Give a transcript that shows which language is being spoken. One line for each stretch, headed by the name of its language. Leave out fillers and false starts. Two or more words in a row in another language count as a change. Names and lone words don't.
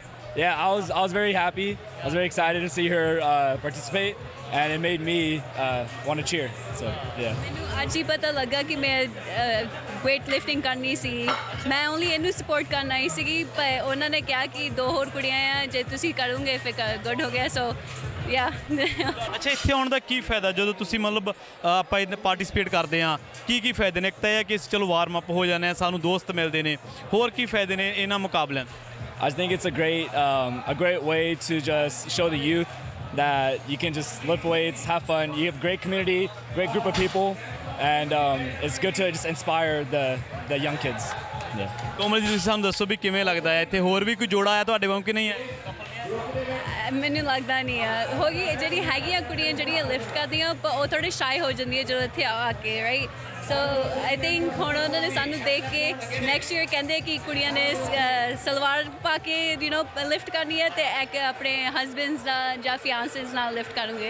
English: Yeah, I was very happy. I was very excited to see her participate, and it made me want to cheer. So yeah.
Punjabi: ਮੈਨੂੰ ਅੱਜ ਹੀ ਪਤਾ ਲੱਗਾ ਕਿ ਮੈਂ
English: weight lifting
Punjabi: ਕਰਨੀ ਸੀ। ਮੈਂ only ਇਹਨੂੰ support ਕਰਨ ਆਈ ਸੀਗੀ ਪਰ ਉਹਨਾਂ ਨੇ ਕਿਹਾ ਕਿ 2 ਹੋਰ ਕੁੜੀਆਂ ਆ, ਜੇ ਤੁਸੀਂ ਕਰੋਗੇ ਫਿਰ ਗੁੱਡ ਹੋ ਗਿਆ
English: so yeah.
Punjabi: ਅੱਛਾ, ਇੱਥੇ ਆਉਣ ਦਾ ਕੀ ਫਾਇਦਾ ਜਦੋਂ ਤੁਸੀਂ ਮਤਲਬ ਆਪਾਂ ਇਹਦੇ ਪਾਰਟੀਸਪੇਟ ਕਰਦੇ ਹਾਂ? ਕੀ ਫਾਇਦੇ ਨੇ? ਇੱਕ ਤਾਂ ਇਹ ਹੈ ਕਿ ਚਲੋ
English: warm up
Punjabi: ਹੋ ਜਾਂਦੇ ਹਾਂ, ਸਾਨੂੰ ਦੋਸਤ ਮਿਲਦੇ ਨੇ, ਹੋਰ ਕੀ ਫਾਇਦੇ ਨੇ ਇਹਨਾਂ ਮੁਕਾਬਲਿਆਂ?
English: I think it's a great way to just show the youth that you can just lift weights, have fun. You have a great community, great group of people, and it's good to just inspire the young kids. Yeah.
Punjabi: ਕੋਮਲ ਜੀ, ਤੁਸੀਂ ਸਾਨੂੰ ਦੱਸੋ ਵੀ ਕਿਵੇਂ ਲੱਗਦਾ ਹੈ ਇੱਥੇ? ਹੋਰ ਵੀ ਕੋਈ ਜੋੜਾ ਆਇਆ ਤੁਹਾਡੇ ਵਾਂਗ ਕਿ ਨਹੀਂ ਹੈ? ਮੈਨੂੰ ਲੱਗਦਾ ਨਹੀਂ ਆ। ਹੋ ਗਈ ਜਿਹੜੀ ਹੈਗੀਆਂ ਕੁੜੀਆਂ ਜਿਹੜੀਆਂ ਲਿਫਟ ਕਰਦੀਆਂ ਉਹ ਥੋੜ੍ਹੇ ਸ਼ਾਈ ਹੋ ਜਾਂਦੀਆਂ ਜਦੋਂ ਇੱਥੇ ਆ ਕੇ, ਰਾਈਟ?
English: so I think
Punjabi: ਹੁਣ ਉਹਨਾਂ ਨੇ ਸਾਨੂੰ ਦੇਖ ਕੇ
English: next year
Punjabi: ਕਹਿੰਦੇ ਕਿ ਕੁੜੀਆਂ ਨੇ ਸਲਵਾਰ ਪਾ ਕੇ ਲਿਫਟ ਕਰਨੀ ਹੈ ਤੇ ਇੱਕ ਆਪਣੇ ਹਸਬੈਂਡਸ ਨਾਲ ਜਾਂ ਫਿਆਂਸੇਸ ਨਾਲ ਲਿਫਟ ਕਰੋਗੇ।